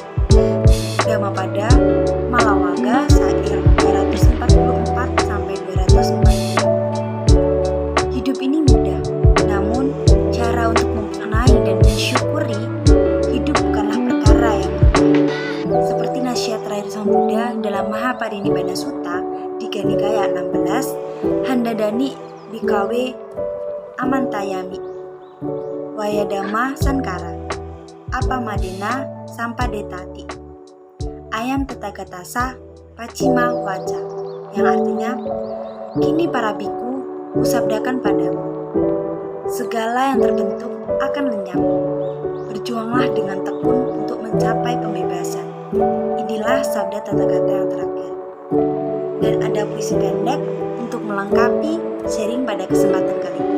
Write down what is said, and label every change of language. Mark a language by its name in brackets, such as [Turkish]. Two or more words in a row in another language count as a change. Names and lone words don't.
[Indonesian] Dhammapada Malawaga Sair 244-240. Hidup ini mudah, namun cara untuk memaknai dan mensyukuri hidup bukanlah perkara yang mudah. Seperti nasihat terakhir Sang Buddha dalam Mahaparinibbana Sutta di Nikaya 16, [Pali] Handadani Bhikkhave Amantayami Wayadhamma Sankara Apamadena Sampadetati Ayam Tetagatasa Pacima Waca, [Indonesian] yang artinya, kini para biku kusabdakan padamu, segala yang terbentuk akan lenyap. Berjuanglah dengan tekun untuk mencapai pembebasan. Inilah sabda Tathagata yang terakhir. Dan ada puisi pendek untuk melengkapi sharing pada kesempatan kali ini.